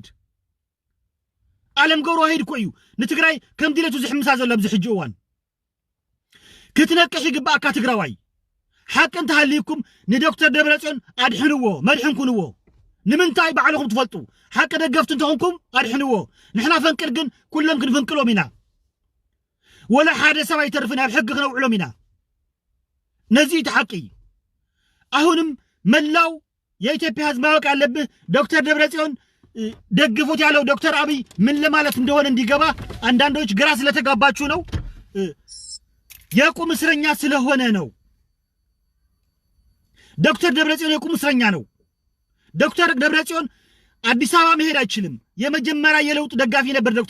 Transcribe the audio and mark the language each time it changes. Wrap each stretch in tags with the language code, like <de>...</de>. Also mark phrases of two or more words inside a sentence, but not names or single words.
<ti>ዋሂድ እኮ እዩ ንትግራይ ከም ድሌቱ ዝሕምሳ ዘሎ ኣብዚ ሕጂ እዋን ክትነቅሕ ይግባእካ ትግራዋይ ሓቂ እንተሃልይኩም ንዶክተር ደብረጽዮን ኣድሕንዎ መድሕን ኩንዎ ንምንታይ ባዕልኹም ትፈልጡ ሓቂ ደገፍቲ እንተኾንኩም ኣድሕንዎ ንሕና ፈንቅል ግን ኩሎም ክንፈንቅሎም ኢና ወላ ሓደ ሰብ ኣይተርፍን ኣብ ሕጊ ክነውዕሎም ኢና ነዚ እቲ ሓቂ</ti> <am>አሁንም መላው የኢትዮጵያ ህዝብ ማወቅ ያለብህ ዶክተር ደብረጽዮን ደግፉት ያለው ዶክተር አብይ ምን ለማለት እንደሆነ እንዲገባ አንዳንዶች ግራ ስለተጋባችሁ ነው የቁም እስረኛ ስለሆነ ነው ዶክተር ደብረጽዮን የቁም እስረኛ ነው ዶክተር ደብረጽዮን አዲስ አበባ መሄድ አይችልም የመጀመሪያ የለውጥ ደጋፊ ነበር ዶክተር</am>